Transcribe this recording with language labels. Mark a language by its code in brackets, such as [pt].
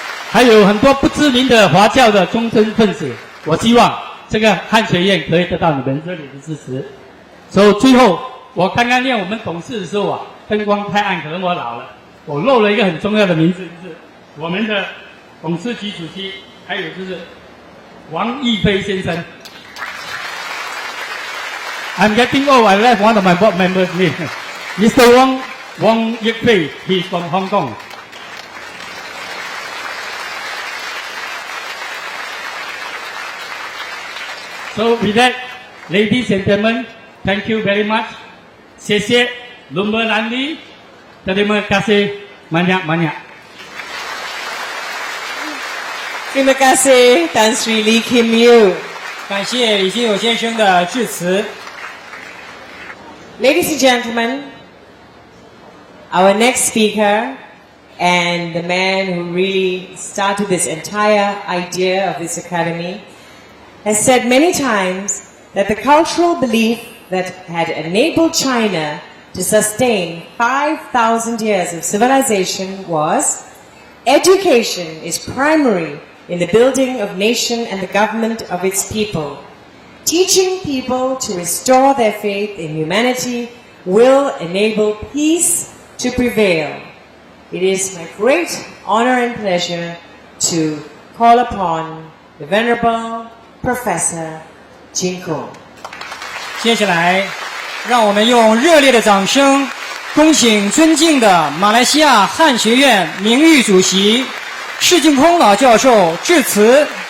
[zh] 还有很多不知名的华教的忠贞分子，我希望这个汉学院可以得到你们热烈的支持。所以最后，我刚刚念我们董事的时候灯光太暗，可能我老了，我漏了一个很重要的名字，就是我们的董事局主席，还有就是王义飞先生。 [en] I'm getting old. I left one of my board members' name. Mr. Wang Yifei. He's from Hong Kong. So with that, ladies and gentlemen, thank you very much. [zh] 谢谢 Lumba Nandi. [ms] Terima kasih banyak-banyak. Terima kasih Tan Sri Lee Kim Yew. [zh] 感谢李金友先生的致辞。 [en] Ladies and gentlemen, our next speaker and the man who really started this entire idea of this academy has said many times that the cultural belief that had enabled China to sustain 5,000 years of civilization was education is primary in the building of nation and the government of its people. Teaching people to restore their faith in humanity will enable peace to prevail. It is my great honor and pleasure to call upon the Venerable Professor Jin Kung. [zh] 接下来让我们用热烈的掌声，恭请尊敬的马来西亚汉学院名誉主席释净空老教授致辞。